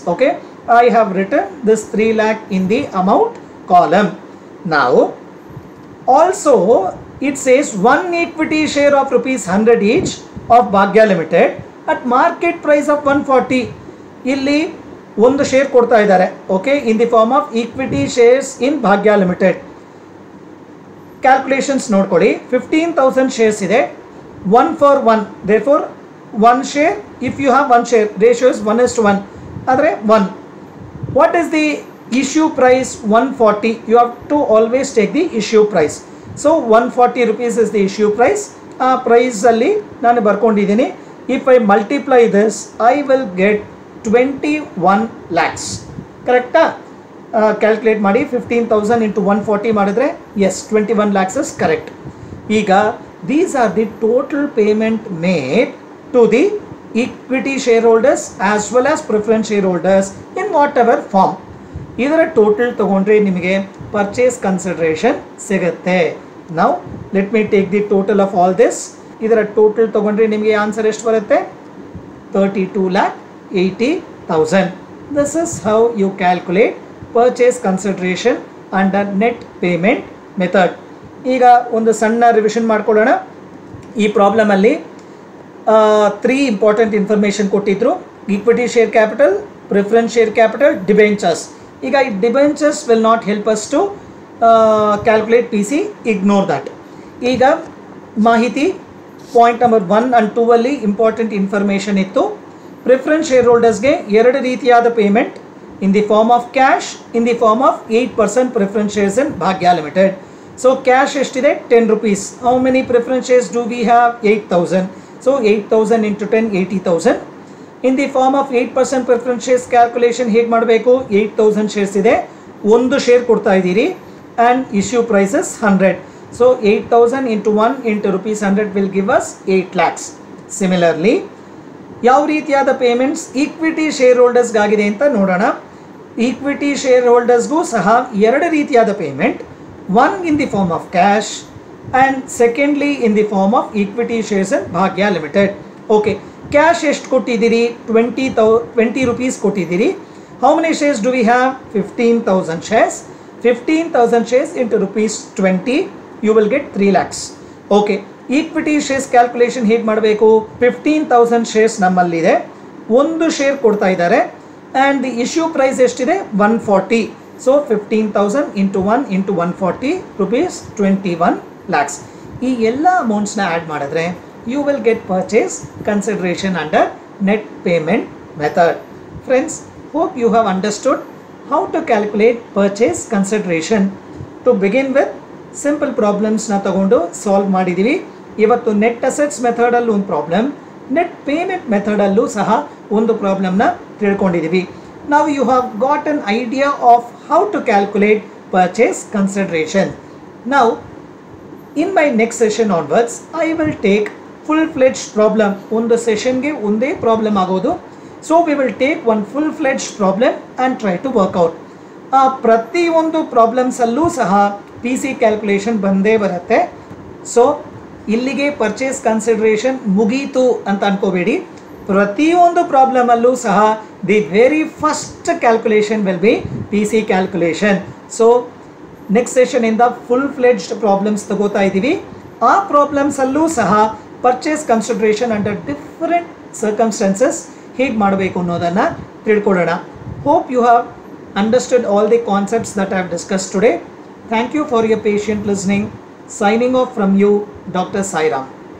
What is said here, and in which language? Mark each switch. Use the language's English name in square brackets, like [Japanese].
[English] Okay, I have written this 3 lakh in the amount column. Now also it says one equity share of ₹100 each of Bhagya Limited at market price of 140. [Kannada] ಇಲ್ಲಿ ಒಂದು share ಕೊಡ್ತಾ ಇದ್ದಾರೆ. [English] Okay, in the form of equity shares in Bhagya limited. [Kannada] Calculations ನೋಡ್ಕೊಳ್ಳಿ. 15,000 shares ಇದೆ. [English] 1 for 1, therefore 1 share, if you have 1 share, ratio is 1:1. [Kannada] ಆದರೆ [English] 1. What is the issue price? 140. You have to always take the issue price. So 140 rupees is the issue price. [Kannada] ಆ ಪ್ರೈಸಲ್ಲಿ ನಾನು ಬರ್ಕೊಂಡಿದ್ದೀನಿ. [English] If I multiply this, I will get 21 lakhs. [Kannada] ಕರೆಕ್ಟಾ? Calculate ಮಾಡಿ. [English] 15,000 into 140 [Kannada] ಮಾಡಿದ್ರೆ S [English] 21 lakhs is correct. [Kannada] ಈಗ [English] these are the total payment made to the equity shareholders as well as preference shareholders in whatever form. [Kannada] ಇದರ total ತಗೊಂಡ್ರೆ ನಿಮಗೆ purchase consideration ಸಿಗುತ್ತೆ. ನಾವು [English] Let me take the total of all this. [Kannada] ಇದರ total ತಗೊಂಡ್ರೆ ನಿಮಗೆ answer ಎಷ್ಟು ಬರುತ್ತೆ? 32,80,000. [English] This is how you calculate purchase consideration under net payment method. [Kannada] ಈಗ ಒಂದು ಸಣ್ಣ ರಿವಿಷನ್ ಮಾಡ್ಕೊಳ್ಳೋಣ. ಈ ಪ್ರಾಬ್ಲಮಲ್ಲಿ 3 ಇಂಪಾರ್ಟೆಂಟ್ ಇನ್ಫಾರ್ಮೇಷನ್ ಕೊಟ್ಟಿದ್ರು. [English] Equity share capital, preference share capital, debentures. [Kannada] ಈಗ ಈ [English] Debentures will not help us to calculate P C, ignore that. [Kannada] ಈಗ ಮಾಹಿತಿ ಪಾಯಿಂಟ್ ನಂಬರ್ 1 and 2 ಅಲ್ಲಿ ಇಂಪಾರ್ಟೆಂಟ್ ಇನ್ಫಾರ್ಮೇಷನ್ ಇತ್ತು. [English] preference share ಹೋಲ್ಡರ್ಸ್ಗೆ [Kannada] 2 ರೀತಿಯಾದ payment, [English] In the form of cash, in the form of 8% preference shares in Bhagya limited. So cash [Kannada] ಎಷ್ಟಿದೆ? [English] 10 rupees. How many preference shares do we have? 8,000. So 8,000 into 10, 80,000. In the form of 8% preference shares calculation [Kannada] ಹೇಗೆ ಮಾಡಬೇಕು? 8,000 shares ಇದೆ, ಒಂದು share ಕೊಡ್ತಾ ಇದ್ದೀರಿ and issue prices 100. [English] So 8,000 into 1 into rupees 100 will give us 8 lakhs. [Kannada] Similarly ಯಾವ ರೀತಿಯಾದ payments equity share ಹೋಲ್ಡರ್ಸ್ಗಾಗಿದೆ ಅಂತ ನೋಡೋಣ. [English] equity share ಹೋಲ್ಡರ್ಸ್ಗೂ [Kannada] ಸಹ 2 ರೀತಿಯಾದ payment, [English] One in the form of cash and secondly in the form of equity shares in Bhagya limited. [Kannada] Okay, cash ಎಷ್ಟು ಕೊಟ್ಟಿದ್ದೀರಿ? 20 rupees ಕೊಟ್ಟಿದ್ದೀರಿ. [English] How many shares do we have? 15,000 shares. 15,000 shares into rupees 20, you will get 3 lakhs. [Kannada] Okay, equity shares calculation ಹೇಗೆ ಮಾಡಬೇಕು? 15,000 shares ನಮ್ಮಲ್ಲಿದೆ, ಒಂದು share ಕೊಡ್ತಾ ಇದ್ದಾರೆ and the issue price ಎಷ್ಟಿದೆ? 140. [English] So 15,000 into 1 into 140 rupees 21 lakhs. [Kannada] ಈ ಎಲ್ಲ ಅಮೌಂಟ್ಸ್ನ ಆ್ಯಡ್ ಮಾಡಿದ್ರೆ [English] you will get purchase consideration under net payment method. Friends, hope you have understood how to calculate purchase consideration. To begin with, simple problems [Kannada] na tagondu solve ಮಾಡಿದೀವಿ. ಇವತ್ತು net assets ಮೆಥಡಲ್ಲೂ ಒಂದು problem, net payment ಮೆಥಡಲ್ಲೂ ಸಹ ಒಂದು ಪ್ರಾಬ್ಲಮ್ನ ತಿಳ್ಕೊಂಡಿದ್ದೀವಿ. [English] Now you have got an idea of how to calculate purchase consideration. Now, in my next session onwards, I will take full-fledged problem. [Kannada] ಒಂದು ಸೆಷನ್ಗೆ ಒಂದೇ problem ಆಗೋದು. [English] So we will take one full-fledged problem and try to work out. [Kannada] ಆ ಪ್ರತಿಯೊಂದು ಪ್ರಾಬ್ಲಮ್ಸಲ್ಲೂ ಸಹ P C calculation ಬಂದೇ ಬರುತ್ತೆ. So ಇಲ್ಲಿಗೆ purchase consideration ಮುಗೀತು ಅಂತ ಅನ್ಕೋಬೇಡಿ. ಪ್ರತಿಯೊಂದು ಪ್ರಾಬ್ಲಮಲ್ಲೂ ಸಹ [English] The very first calculation will be P C calculation. [Kannada] So next ಸೆಷನಿಂದ full-fledged problems ತಗೋತಾ ಇದ್ದೀವಿ. ಆ ಪ್ರಾಬ್ಲಮ್ಸಲ್ಲೂ ಸಹ purchase consideration [English] under different circumstances [Kannada] ಹೇಗೆ ಮಾಡಬೇಕು ಅನ್ನೋದನ್ನು ತಿಳ್ಕೊಳ್ಳೋಣ. [English] Hope you have understood all the concepts that I have discussed today. Thank you for your patient listening. Signing off from you, Dr. Sai Ram.